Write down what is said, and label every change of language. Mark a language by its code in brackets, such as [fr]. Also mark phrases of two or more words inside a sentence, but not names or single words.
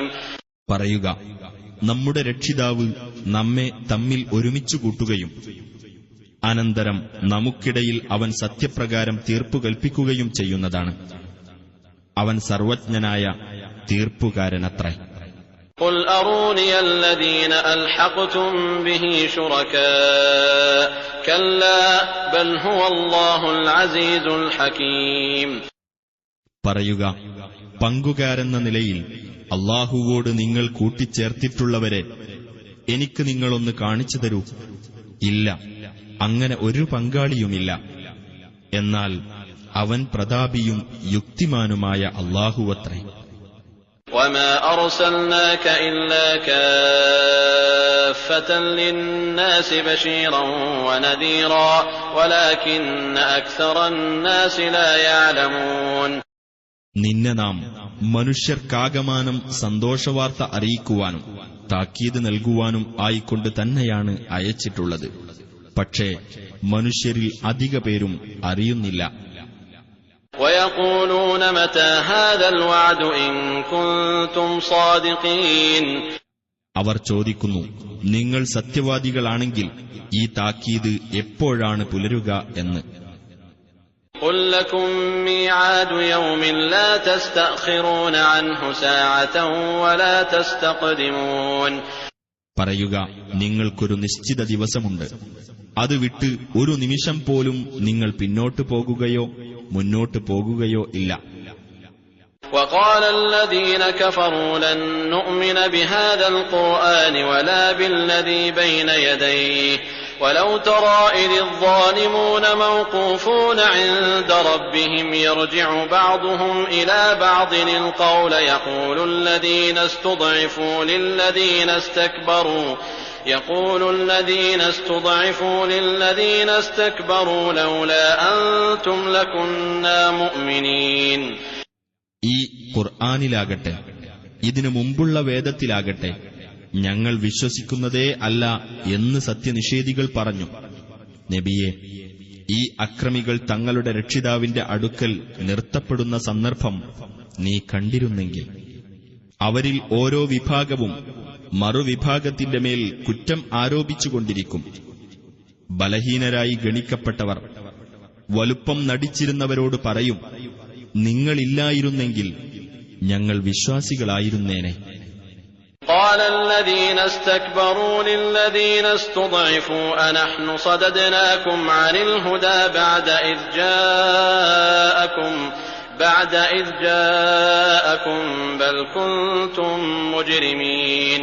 [ml] പറയുക, നമ്മുടെ രക്ഷിതാവ് നമ്മെ തമ്മിൽ ഒരുമിച്ചു കൂട്ടുകയും അനന്തരം നമുക്കിടയിൽ അവൻ സത്യപ്രകാരം തീർപ്പു കൽപ്പിക്കുകയും ചെയ്യുന്നതാണ്. അവൻ സർവജ്ഞനായ തീർപ്പുകാരനത്രേ. [ar] قل أروني الذين ألحقتم به شركاء كلا بل هو الله العزيز الحكيم. [ml] പറയുക, പങ്കുകാരെന്ന നിലയിൽ അല്ലാഹുവോട് നിങ്ങൾ കൂട്ടിച്ചേർത്തിട്ടുള്ളവരെ എനിക്ക് നിങ്ങളൊന്ന് കാണിച്ചു തരൂ. ഇല്ല, അങ്ങനെ ഒരു പങ്കാളിയുമില്ല. എന്നാൽ അവൻ പ്രതാപിയും യുക്തിമാനുമായ അല്ലാഹുവത്രേ. [ar] وما أرسلناك إلا كافة للناس بشيرا ونذيرا ولكن أكثر الناس لا يعلمون. [ml] നിന്നെ നാം മനുഷ്യർക്കാകമാനം സന്തോഷവാർത്ത അറിയിക്കുവാനും താക്കീത് നൽകുവാനും ആയിക്കൊണ്ട് തന്നെയാണ് അയച്ചിട്ടുള്ളത്. പക്ഷേ മനുഷ്യരിൽ അധിക പേരും അറിയുന്നില്ല. [ar] ويقولون متى هذا الوعد إن كنتم صادقين. [ml] അവർ ചോദിക്കുന്നു, നിങ്ങൾ സത്യവാദികളാണെങ്കിൽ ഈ താക്കീത് എപ്പോഴാണ് പുലരുക എന്ന്. [ar] قل لكم ميعاد يوم لا تستأخرون عنه ساعة ولا تستقدمون. [ml] പറയുക, നിങ്ങൾക്കൊരു നിശ്ചിത ദിവസമുണ്ട്, അത് വിട്ട് ഒരു നിമിഷം പോലും നിങ്ങൾ പിന്നോട്ട് പോകുകയോ മുന്നോട്ട് പോകുകയോ ഇല്ല. [ar] وقال الذين كفروا لن نؤمن بهذا القرآن ولا بالذي بين يديه ولو ترى إذ الظالمون موقوفون عند ربهم يرجع بعضهم إلى بعض القول يقول الذين استضعفوا للذين استكبروا لولا أنتم لكنا مؤمنين. [ml] ഈ ഖുർആനിലാകട്ടെ ഇതിനു മുമ്പുള്ള വേദത്തിലാകട്ടെ ഞങ്ങൾ വിശ്വസിക്കുന്നതേ അല്ല എന്ന് സത്യനിഷേധികൾ പറഞ്ഞു. നബിയെ, ഈ അക്രമികൾ തങ്ങളുടെ രക്ഷിതാവിന്റെ അടുക്കൽ നിർത്തപ്പെടുന്ന സന്ദർഭം നീ കണ്ടിരുന്നെങ്കിൽ അവരിൽ ഓരോ വിഭാഗവും മറുവിഭാഗത്തിന്റെ മേൽ കുറ്റം ആരോപിച്ചുകൊണ്ടിരിക്കും. ബലഹീനരായി ഗണിക്കപ്പെട്ടവർ വലുപ്പം നടിച്ചിരുന്നവരോട് പറയും, നിങ്ങളില്ലായിരുന്നെങ്കിൽ ഞങ്ങൾ വിശ്വാസികളായിരുന്നേനെ. [ar] قال الذين استكبروا للذين استضعفوا أنحن صددناكم عن الهدى بعد إذ جاءكم بل كنتم مجرمين.